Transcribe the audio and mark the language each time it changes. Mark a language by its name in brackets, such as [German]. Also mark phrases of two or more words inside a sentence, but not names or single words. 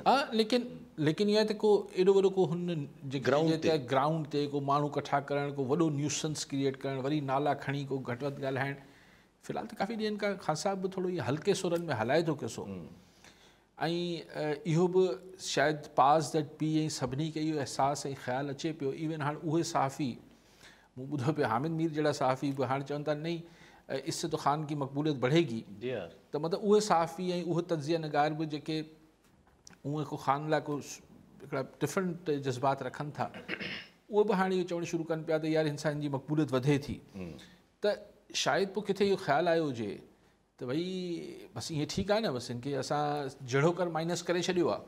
[Sindhi] हा, लेकिन इहा त को एॾो वॾो को हुन ग्राउंड ते को माण्हू कठा करणु, को वॾो [English] nuisance create [Sindhi] करणु, वरी नाला खणी को घटि वधि ॻाल्हाइणु, फ़िलहाल त काफ़ी ॾींहंनि खां ख़ान साहब बि थोरो इहो हल्के सुरनि में हलाए थो किसो। ऐं इहो बि शायदि [English] pass that be [Sindhi] ऐं सभिनी खे इहो अहसासु ऐं ख़्यालु अचे पियो। इवन हाणे उहे सहाफ़ी, मूं ॿुधो पियो हामिद मीर जहिड़ा सहाफ़ी बि हाणे चवनि था [Urdu] نہیں اس سے تو خان کی مقبولیت بڑھے گی. [Sindhi] त मतिलबु उहे सहाफ़ी ऐं उहे तज़िया नगार बि जेके उहे को ख़ान लाइ को हिकिड़ा डिफरेंट जज़्बात रखनि था, उहे बि हाणे इहो चवणु शुरू कनि पिया त यार इंसान जी मक़बूलियत वधे थी। त शायदि पोइ किथे इहो ख़्यालु आयो हुजे त भई बसि ईअं ठीकु आहे न, बसि हिनखे असां जहिड़ो कर माइनस करे छॾियो आहे।